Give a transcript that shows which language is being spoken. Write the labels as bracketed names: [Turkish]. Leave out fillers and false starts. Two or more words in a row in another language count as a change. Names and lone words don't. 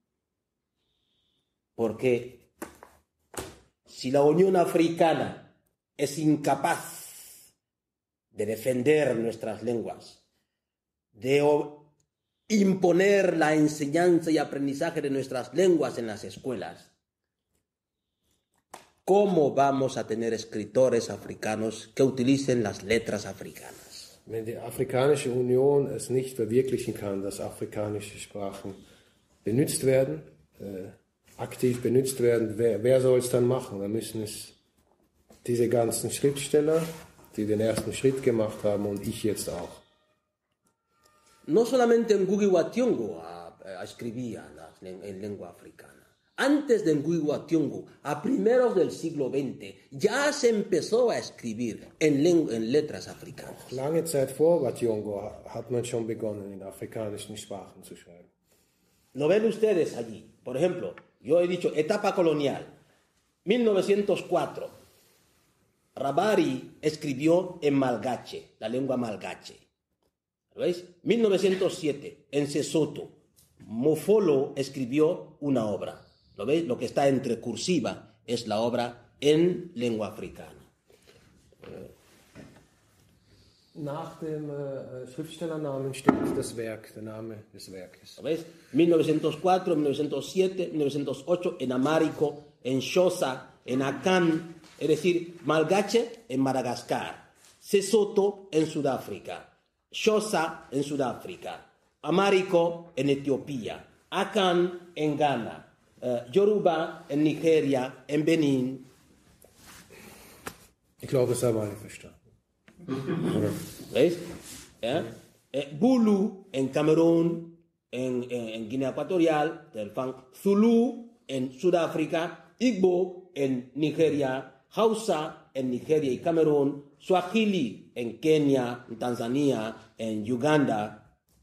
[Spanish] porque si la Unión Africana es incapaz de defender nuestras lenguas, de imponer la enseñanza y aprendizaje de nuestras lenguas en las escuelas, ¿cómo vamos a tener escritores africanos que utilicen las letras africanas? [German] Wenn die Afrikanische Union es nicht verwirklichen kann, dass afrikanische Sprachen benutzt werden, aktiv benutzt werden, wer soll es dann machen? Dann müssen es diese ganzen Schriftsteller, die den ersten Schritt gemacht haben, und ich jetzt auch. [Spanish] No solamente Ngugi wa Thiong'o escribía en lengua africana. Antes de Ngugi wa Thiong'o, a primeros del siglo XX, ya se empezó a escribir en letras africanas. [German] Lange Zeit vor Wa Thiong'o hat man schon begonnen, in afrikanischen Sprachen zu schreiben. [Spanish] Lo ven ustedes allí. Por ejemplo, yo he dicho etapa colonial. 1904. Rabari escribió en malgache, la lengua malgache. ¿Lo veis? 1907, en Sesotho, Mofolo escribió una obra. ¿Lo veis? Lo que está entre cursiva es la obra en lengua africana. [German] Nach dem Schriftstellernamen steht das Werk, der Name des Werkes. [Spanish] ¿Lo veis? 1904, 1907, 1908, en amárico, en xhosa, en akan, es decir, malgache en Madagascar, Sesotho en Sudáfrica, xhosa en Sudáfrica, amárico en Etiopía, akan en Ghana, Yoruba en Nigeria, en Benin. [German] Ich glaube, das haben alle verstanden. [Spanish] ¿Veis? Bulu en Camerún, en Guinea Ecuatorial, del Fang, Zulu en Sudáfrica, Igbo en Nigeria, Hausa en Nigeria y Camerún, Swahili en Kenia, en Tanzania, en Uganda.